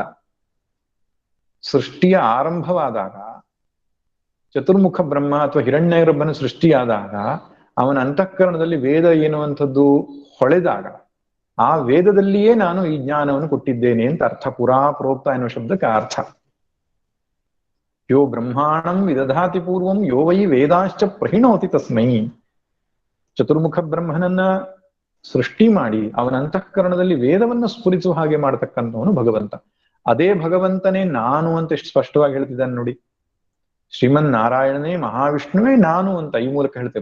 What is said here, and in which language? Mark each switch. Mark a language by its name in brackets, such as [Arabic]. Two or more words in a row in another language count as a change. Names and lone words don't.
[Kannada] ಸೃಷ್ಟಿಯ ಆರಂಭವಾದಾಗ, ಚತುರ್ಮುಖ ಬ್ರಹ್ಮ ಅಥವಾ ಹಿರಣ್ಯಗರ್ಭನ ಸೃಷ್ಟಿಯಾದಾಗ, ಅವನ ಅಂತಃಕರಣದಲ್ಲಿ ವೇದ ಎನ್ನುವಂಥದ್ದು ಹೊಳೆದಾಗ ಆ ವೇದದಲ್ಲಿಯೇ ನಾನು ಈ ಜ್ಞಾನವನ್ನು ಕೊಟ್ಟಿದ್ದೇನೆ ಅಂತ ಅರ್ಥ. ಪುರಾ ಪ್ರೋಕ್ತ ಎನ್ನುವ ಶಬ್ದಕ್ಕೆ ಅರ್ಥ. [Sanskrit] ಯೋ ಬ್ರಹ್ಮಾಣಂ ವಿದಧಾತಿ ಪೂರ್ವಂ ಯೋ ವೈ ವೇದಾಶ್ಚ ಪ್ರಹಿಣೋತಿ ತಸ್ಮೈ. [Kannada] ಚತುರ್ಮುಖ ಬ್ರಹ್ಮನನ್ನ ಸೃಷ್ಟಿ ಮಾಡಿ ಅವನ ಅಂತಃಕರಣದಲ್ಲಿ ವೇದವನ್ನ ಸ್ಫುರಿಸುವ ಹಾಗೆ ಮಾಡತಕ್ಕಂಥವನು ಭಗವಂತ. ಅದೇ ಭಗವಂತನೇ ನಾನು ಅಂತ ಎಷ್ಟು ಸ್ಪಷ್ಟವಾಗಿ ಹೇಳ್ತಿದ್ದಾನೆ ನೋಡಿ. ಶ್ರೀಮನ್ ನಾರಾಯಣನೇ ಮಹಾವಿಷ್ಣುವೇ ನಾನು ಅಂತ ಈ ಮೂಲಕ ಹೇಳ್ತೇವೆ.